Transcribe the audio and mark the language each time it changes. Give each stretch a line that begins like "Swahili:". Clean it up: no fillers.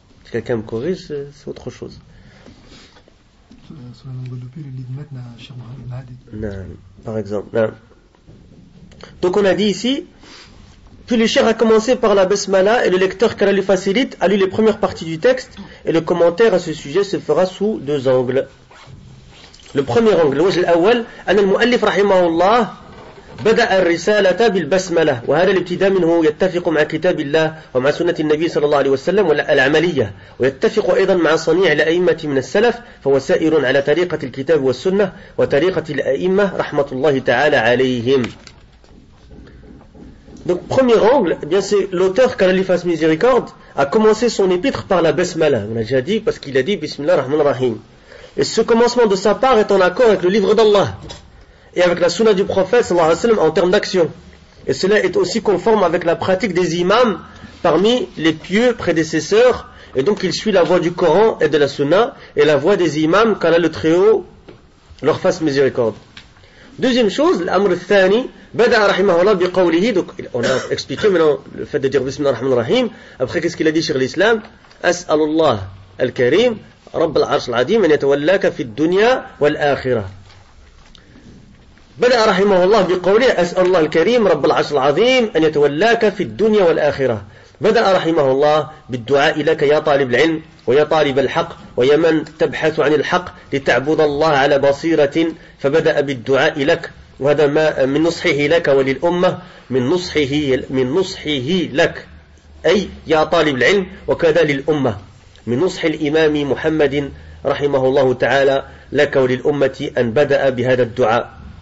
French: Si quelqu'un me corrige, c'est autre chose. Non, par exemple. Non. Donc on a dit ici Puis le cheikh a commencé par la basmala et le lecteur qu'Allah lui facilite a lu les premières parties du texte et le commentaire à ce sujet se fera sous deux angles. Le premier angle,
Arabic: الوجه الأول أن المؤلف رحمه الله بدأ الرسالة بالبسملة وهذا الابتداء منه يتفق مع كتاب الله ومع سنة النبي صلى الله عليه وسلم والعملية ويتفق أيضا مع صنيع الأئمة من السلف فهو سائر على طريقة الكتاب والسنة وطريقة الأئمة رحمة الله تعالى عليهم.
French: Donc premier angle, eh bien c'est l'auteur qu'Allah lui fasse miséricorde a commencé son épître par la basmala. On a déjà dit parce qu'il a dit Bismillah ar-Rahman ar-Rahim. Et ce commencement de sa part est en accord avec le livre d'Allah et avec la sunna du prophète sallallahu alayhi wa sallam en termes d'action. Et cela est aussi conforme avec la pratique des imams parmi les pieux prédécesseurs. Et donc il suit la voie du Coran et de la sunna et la voie des imams qu'Allah le Très-Haut leur fasse miséricorde. Deuxième chose, l'amr al-thani, bada rahimahullah bi qawlihi, donc on a expliqué maintenant le fait de dire Bismillah ar-Rahman ar-Rahim. Après qu'est-ce qu'il a dit sur l'islam?
Arabic: As'alullah al-Karim رب العرش العظيم أن يتولاك في الدنيا والآخرة. بدأ رحمه الله بقوله أسأل الله الكريم رب العرش العظيم أن يتولاك في الدنيا والآخرة. بدأ رحمه الله بالدعاء لك يا طالب العلم ويا طالب الحق ويا من تبحث عن الحق لتعبد الله على بصيرة فبدأ بالدعاء لك وهذا ما من نصحه لك وللأمة من نصحه لك أي يا طالب العلم وكذا للأمة من نصح الإمام محمد رحمه الله تعالى لك وللأمة أن بدأ بهذا الدعاء.